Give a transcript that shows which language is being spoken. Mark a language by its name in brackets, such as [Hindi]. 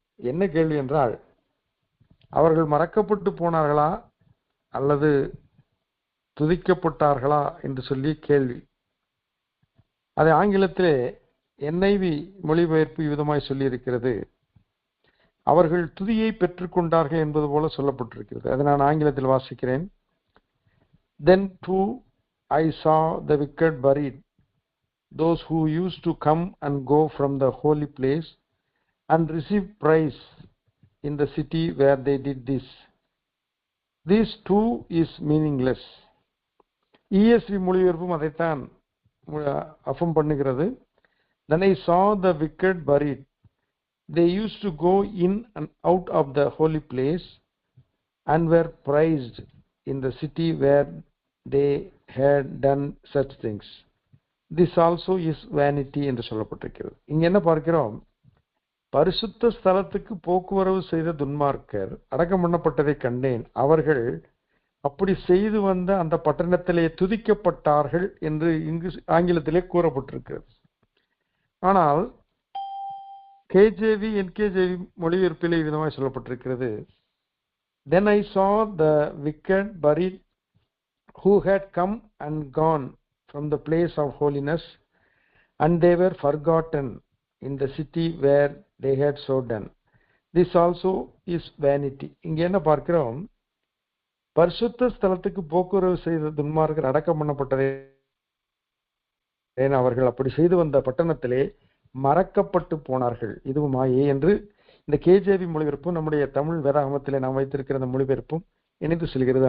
[Tamil] என்ன கேள்வி என்றால், அவர்கள் மறக்கப்பட்டு போனார்களா அல்லது துதிக்கப்பட்டார்களா என்று சொல்லி கேள்வி. அதை ஆங்கிலத்திலே NIV மொழிபெயர்ப்பு விதமாய் சொல்லி இருக்கிறது. அவர்கள் துதியை பெற்றுக்கொண்டார்கள் என்பது போல சொல்லப்பட்டிருக்கிறது. அதை நான் ஆங்கிலத்தில் வாசிக்கிறேன். [English] Then too I saw the wicked buried, those who used to come and go from the holy place and receive praise in the city where they did this. This too is meaningless. [Tamil] ESV மொழிபெயர்ப்பும் அதைத்தான் affirm பண்ணுகிறது. [English] Then I saw the wicked buried. They used to go in and out of the holy place and were praised in the city where they had done such things. This also is vanity [Tamil] என்று சொல்லப்பட்டிருக்கிறது. இங்க என்ன பார்க்கிறோம்? பரிசுத்த ஸ்தலத்துக்கு போக்குவரவு செய்த துன்மார்க்கர் அடக்கம் பண்ணப்பட்டதை கண்டேன். அவர்கள் அப்படி செய்து வந்த அந்த பட்டணத்திலே துதிக்கப்பட்டார்கள் என்று இங்கு ஆங்கிலத்திலே கூறப்பட்டிருக்கிறது. ஆனால் KJV NKJV மொழிபெயர்ப்பிலே விதமாய் சொல்லப்பட்டிருக்கிறது. [English] Then I saw the wicked buried who had come and gone from the place of holiness, and they were forgotten in the city where they had so done. This also is vanity. [Tamil] இங்க என்ன பார்க்கிறோம்? பரிசுத்த ஸ்தலத்துக்கு போக்குவரவு செய்த துன்மார்க்கர் அடக்கம் பண்ணப்பட்டதை அவர்கள் அப்படி செய்து வந்த பட்டணத்திலே மறக்கப்பட்டு போனார்கள். இதுவும் மாயே என்று இந்த KJV மொழிபெயர்ப்பும் நம்முடைய தமிழ் வேதாகமத்திலே நாம் வைத்திருக்கிற அந்த மொழிபெயர்ப்பும் இணைந்து செல்கிறது.